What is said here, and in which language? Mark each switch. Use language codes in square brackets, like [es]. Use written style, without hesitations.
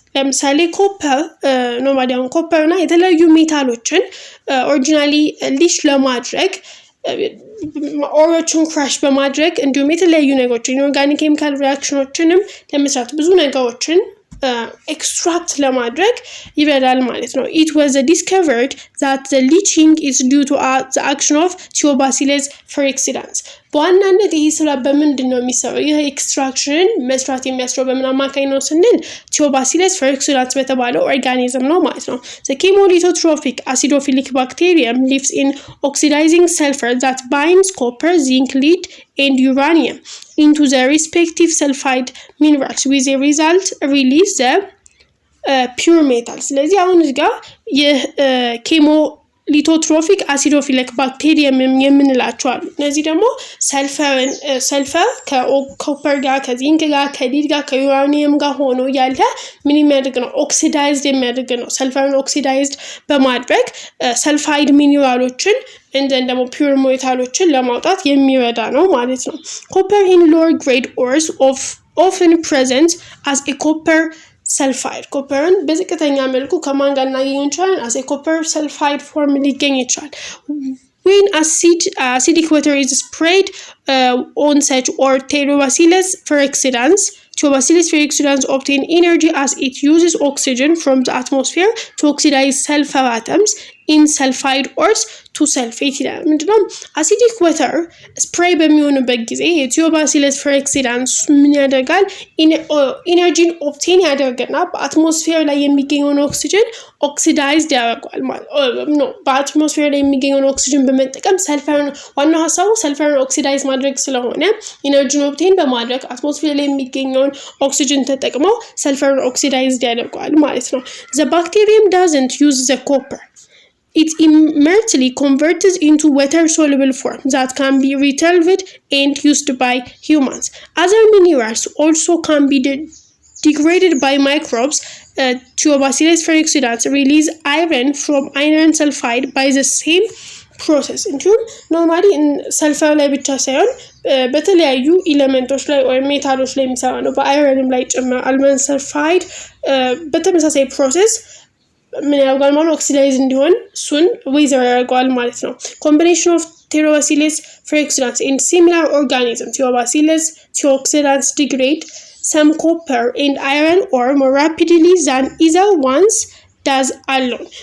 [am] ለምሳሌ ኮፐር ኖርማሊ አሁን ኮፐር እና የተለያዩ ሜታሎችን ኦሪጂናሊ ሊች ለማድረግ ኦሮችን ክራሽ በማድረግ እንዲሁም የተለያዩ ነገሮችን ኦርጋኒክ ኬሚካል ሪአክሽኖችንም ለመስራት ብዙ ነገሮችን extract ለማድረግ ይረዳል ማለት ነው። [en] It was discovered that the leaching is due to the action of Thiobacillus feraxidans. [am] በዋናነት ይሄ ስራ በምንድን ነው የሚሰራው? ይሄ ኤክስትራክሽን መስራት የሚያስችለው በምን አማካኝ ነው ስንል Thiobacillus feraxidans በተባለው ኦርጋኒዝም ነው ማለት ነው። [en] The chemolithotrophic acidophilic bacterium lives in oxidizing sulfur that binds copper, zinc, lead and uranium into the respective sulfide minerals with a result release the pure metals. [am] ስለዚህ አሁን እዚህ ጋር የኬሞሊቶትሮፊክ አሲዶፊሊክ ባክቴሪየም የምንላቸው አሉ። እነዚህ ደግሞ ሰልፈር ከኮፐር ጋር ከዚንክ ጋር ከሊድ ጋር ከዩራኒየም ጋር ሆኖ ያለ ምን የሚያደርግ ነው? ኦክሲዳይዝድ የሚያደርግ ነው። ሰልፈርን ኦክሲዳይዝድ በማድረግ ሰልፋይድ ሚኒራሎችን እንደን ደግሞ ፒውር ሜታሎችን ለማውጣት የሚረዳ ነው ማለት ነው። [en] Copper in lower grade ores often present as a copper [am] ሰልፋይድ ኮፐርን በዝቅተኛ መልኩ ከማን ጋር እናገኘው እንችላለን? [en] as a copper sulfide form [am] ሊገኝ ይችላል። [en] when acidic water is sprayed on such or Theobacillus feraxidans, Theobacillus feraxidans obtain energy as it uses oxygen from the atmosphere to oxidize sulfur atoms in sulfide ores to sulfate [am] ይላል። ምንድነው አሲዲክ ወተር ስፕሬይ በሚሆንበት ጊዜ የቲዮባሲለስ ፍሬክሲዳንስ ምን ያደርጋል? ኢነርጂን ኦብቴን ያደርግና በአትሞስፌር ላይ የሚገኘውን ኦክሲጅን ኦክሲዳይዝድ ያደርጋል ማለት ነው። በአትሞስፌር ላይ የሚገኘውን ኦክሲጅን በመጠቀም ሰልፈርን ዋናው ሀሳቡ ሰልፈርን ኦክሲዳይዝ ማድረግ ስለሆነ ኢነርጂን ኦብቴን በማድረግ አትሞስፌር ላይ የሚገኘውን ኦክሲጅን ተጠቅመው ሰልፈርን ኦክሲዳይዝድ ያደርጋል ማለት ነው። [en] the bacterium doesn't use the copper. It immediately converts into water-soluble form that can be retrieved and used by humans. Other minerals also can be degraded by microbes. Theobacillus feraxidans release iron from iron sulfide by the same process. [am] እንዲሁም ኖርማሊ ሰልፈር ላይ ብቻ ሳይሆን በተለያዩ ኤሌመንቶች ላይ ወይ ሜታሎች ላይ የሚሰራ ነው። በአይረንም ላይ ጭምር አልመን ሰልፋይድ በተመሳሳይ ፕሮሰስ ምን ያደርጋል ማለት ኦክሲዳይዝ እንዲሆን እሱን ዌዘር ያደርገዋል ማለት ነው። [en] ኮምቢኔሽን ኦፍ Theobacillus feraxidans and similar organisms, Theobacillus theoxidans degrade some copper and iron ore more rapidly than either ones does alone.